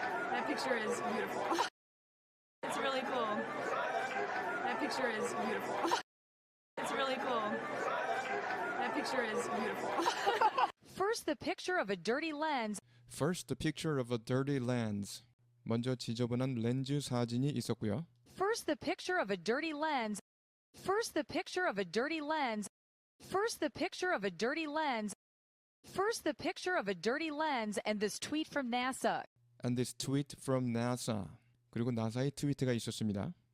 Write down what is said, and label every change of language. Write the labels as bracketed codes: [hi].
[en] That picture is beautiful. It's really cool. That picture is beautiful. It's really cool. That picture is beautiful. First, the picture of a dirty lens. First, the picture of a dirty lens. [ko] 먼저 지저분한 렌즈 사진이 있었고요. [en] First, the picture of a dirty lens. First, the picture of a dirty lens. First, the picture of a dirty lens. First, the picture of a dirty lens and this tweet from NASA. And this tweet from NASA. [ko] 그리고 나사의 트위트가 있었습니다.